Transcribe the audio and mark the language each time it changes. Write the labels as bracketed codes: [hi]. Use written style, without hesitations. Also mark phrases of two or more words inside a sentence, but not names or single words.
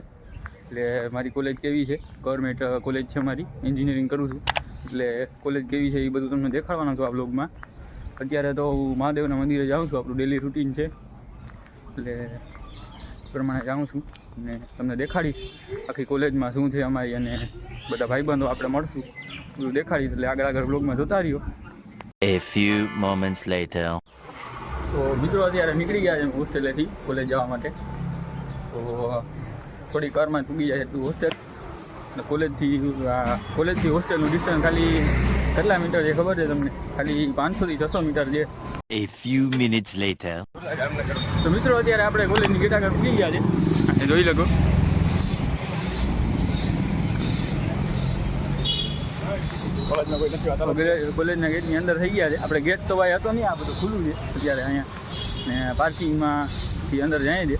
[gu] એટલે મારી કોલેજ કેવી છે, ગવર્મેન્ટ કોલેજ છે મારી, એન્જિનિયરિંગ કરું છું, એટલે કોલેજ કેવી છે એ બધું તમને દેખાડવાનું છું આ વ્લોગમાં। અત્યારે તો હું મહાદેવના મંદિરે જાઉં છું, આપણું [en] daily routine [gu] છે, એટલે પ્રમાણે જાઉં છું અને તમને દેખાડીશ આખી કોલેજમાં શું છે અમારી, અને બધા ભાઈબંધો આપણે મળશું, બધું દેખાડીશ। એટલે આગળ બ્લોગમાં જોતા રહ્યો। [en] A few moments later. [gu] તો મિત્રો અત્યારે નીકળી ગયા છે હોસ્ટેલેથી કોલેજ જવા માટે। તો થોડી કારમાં પૂગી જાય એટલું હોસ્ટેલ, અને કોલેજથી હોસ્ટેલનું ડિસ્ટન્સ ખાલી કેટલા મીટર છે ખબર છે તમને? ખાલી 500 થી 600 મીટર છે। [en] A few minutes later. [gu] તો મિત્રો અત્યારે આપણે કોલેજની ગેટ આગળ પૂગી ગયા છે, અને જોઈ લગો કોલેજના ગેટની અંદર થઈ ગયા છે આપણે। ગેટ તો ભાઈ હતો નહીં, આ બધું ખુલ્લું છે અત્યારે અહીંયા, ને પાર્કિંગમાંથી અંદર જાય છે।